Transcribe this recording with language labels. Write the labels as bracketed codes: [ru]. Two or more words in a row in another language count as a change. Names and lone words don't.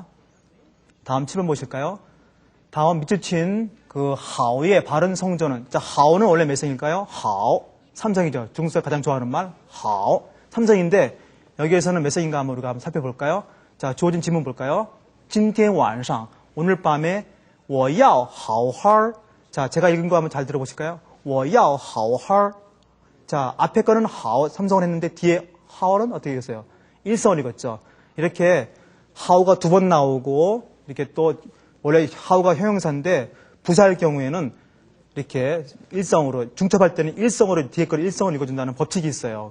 [ko] 다음 7번 보실까요? 다음 밑줄 친 그 하오의 바른 성조는, 자, 하오는 원래 몇 성일까요? 하오. 3성이죠. 중국에서 가장 좋아하는 말, 하오. 3성인데 여기에서는 몇 성인가 한번 우리가 한번 살펴볼까요? 자, 주어진 질문 볼까요? [zh] 今天晚上, [ko] 오늘 밤에 [zh] 我要好好 [ko] 자, 제가 읽은 거 한번 잘 들어보실까요? [zh] 我要好好 [ko] 자, 앞에 거는 好 삼성을 했는데 뒤에 好는 어떻게 읽었어요? 일성을 읽었죠. 이렇게 好가 두 번 나오고 이렇게 또 원래 好가 형용사인데 부사일 경우에는 이렇게 일성으로 중첩할 때는 일성으로 뒤에 걸 일성을 읽어준다는 법칙이 있어요.